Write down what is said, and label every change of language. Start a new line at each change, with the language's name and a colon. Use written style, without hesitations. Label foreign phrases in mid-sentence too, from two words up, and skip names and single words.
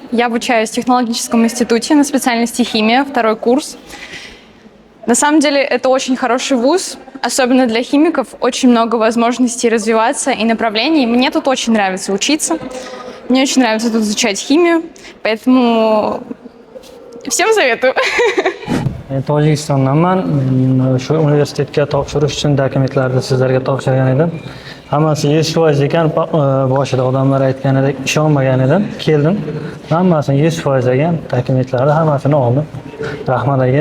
Russian: Я обучаюсь в технологическом институте на специальности химия, 2-й курс. На самом деле это очень хороший вуз, особенно для химиков. Очень много возможностей развиваться и направлений. Мне тут очень нравится учиться. Мне очень нравится тут изучать химию, поэтому всем советую.
Uzbek: Tojikistondanman. Shu universitetga topshirish uchun dokumentlarni sizlarga topshirgan edim. Hammasi 100% ekan, boshida odamlar aytganidek ishonmagan edim. Keldim. Hammasini 100% ekan, dokumentlarni hammasini oldim. Rahmat aka.